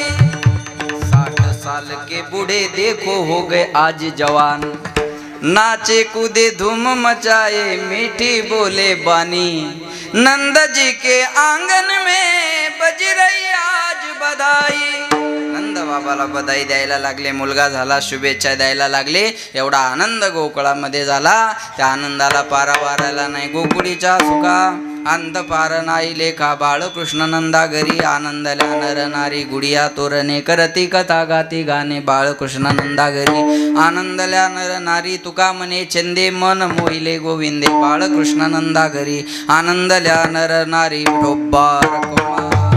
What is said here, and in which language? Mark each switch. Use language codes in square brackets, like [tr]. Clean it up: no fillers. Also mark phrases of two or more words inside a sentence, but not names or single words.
[hi] 60 साल के बूढ़े देखो हो गए आज जवान. नाचे कूदे धूम मचाए मीठी बोले बानी. नंद जी के आंगन में बज रही आज बधाई. [mr] नंद बाबाला बधाई द्यायला लागले. मुलगा झाला. शुभेच्छा द्यायला लागले. एवढा आनंद गोकुळामध्ये झाला. त्या आनंदाला पारा वारायला नाही. गोकुळीच्या सुखा अंत पार नाही लेखा. बाळकृष्ण नंदा घरी आनंदल्या नर नारी. गुडिया तोरणे करती कथा गाती गाणे. बाळकृष्ण नंदा घरी आनंदल्या नर नारी. तुका म्हणे छंदे मन मोहिले गोविंदे. बाळकृष्ण नंदा घरी आनंदल्या नर नारी. विठोबार कुमार